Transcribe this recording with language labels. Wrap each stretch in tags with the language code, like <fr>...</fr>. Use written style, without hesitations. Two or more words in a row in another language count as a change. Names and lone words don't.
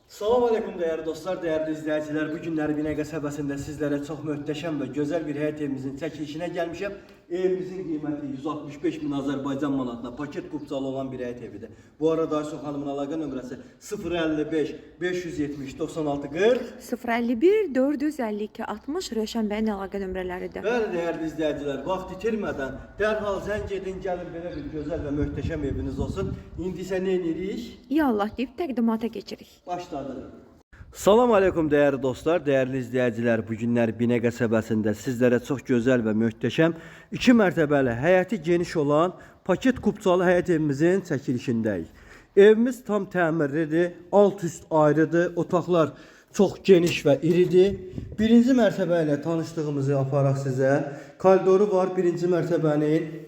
<tr>Salam aleyküm değerli dostlar, değerli izleyiciler. Bu günler</tr> <az>Binəqə qəsəbəsində</az> <tr>sizlere çok möhtəşəm ve güzel</tr> <az>bir həyət evimizin çəkilişinə gəlmişəm. Evimizin qiyməti 165 bin Azərbaycan manatına paket kupçalı olan bir həyət evidir. Bu arada Ayşə xanımın əlaqə nömrəsi 055 570 96 40. 051 452 60 Rövşən bəyin əlaqə nömrələridir. Bəli</az> <tr>değerli izleyiciler,</tr> <az>vaxt itirmədən dərhal zəng edin, gəlin belə bir gözəl və möhtəşəm eviniz olsun. İndi isə nə edirik? Ya Allah deyib təqdimata keçirik. Başladı.</az> <tr>Salam aleyküm değerli dostlar, değerli izleyiciler.</tr> <az>Bugünler Binəqə qəsəbəsində</az> <tr>sizlere çok güzel ve möhtəşəm</tr> <az>2 mərtəbəli, həyəti geniş olan paket kupçalı həyət evimizin çəkilişindəyik. Evimiz tam təmirlidir, alt üst ayrıdır, otaqlar</az> <tr>çok geniş ve</tr> <az>iridir. Birinci mərtəbə ilə tanışdığımızı aparaq sizə. Koridoru var birinci mərtəbənin.</az>